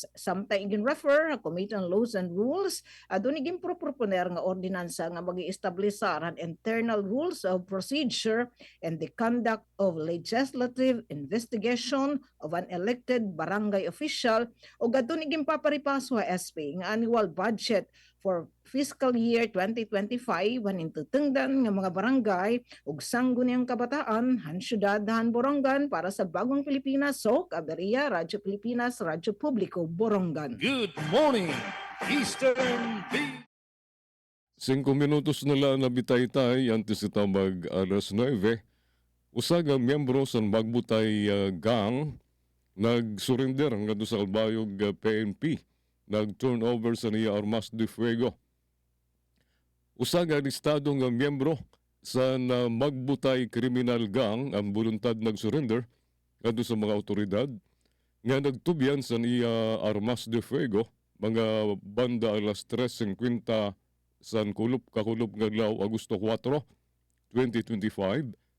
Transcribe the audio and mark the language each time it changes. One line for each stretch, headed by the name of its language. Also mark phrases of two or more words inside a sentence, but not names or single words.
Waray: Samtang igin refer Committee on Laws and Rules adun igin proponer nga ordinansa nga magi-establishar ang
English: internal rules of procedure and the conduct of legislative investigation of an elected barangay official
Waray: o adun igin paparipaso sa SP nga
English: annual budget for fiscal year 2025
Waray: hanin tutungdan nga mga barangay ug sangguniang kabataan han syudad han Borongan para sa Bagong Pilipinas SOC Aberia Radyo Pilipinas Radyo Publiko Borongan.
English: Good morning, Eastern Visayas.
Waray: 5 minutos na lang nabitay-tay antes ita mag alas 9. Usaga miyembro sa magbutay gang nag-surrender nga do sa Albayog PNP. Nag-turnover sa niya armas de fuego. Usaga listado nga miyembro sa magbutay criminal gang ang voluntad nag-surrender nga do sa mga otoridad nga nagtubyan sa niya armas de fuego mga banda alas 3:50 sa kakulop nga adlaw Agosto 4, 2025.